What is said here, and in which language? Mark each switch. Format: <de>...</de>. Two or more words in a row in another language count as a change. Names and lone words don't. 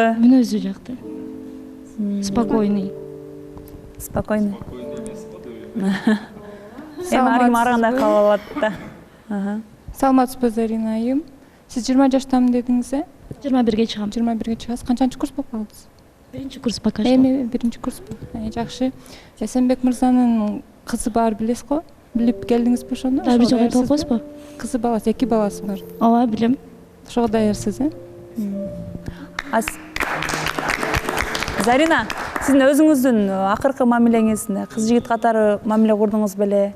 <ky>Мүнөзү жакты. Спокойный. Спокойный. Эми аргандай калып алат да. Саламатсызбы, Зарина айым. Сиз 20 жаштамын дедиңиз, 21ге чыгам. 21ге чыгасыз. Канчанчы курс болуп калдыңыз? 1 курс</ky> <ru>пока что.</ru> <ky>Эми 1 курспу. Жакшы. Эсенбек мырзанын кызы бар билесиз го? Билип келдиңизби ошону? Бир жолу айтып койсузбу? Кызы баласы, 2 баласы бар. Ооба, билем. Ошого даярсыз, Зарина, сиздин өзүңүздүн акыркы мамилеңизде кыз жигит катары мамиле курдуңуз беле?</ky>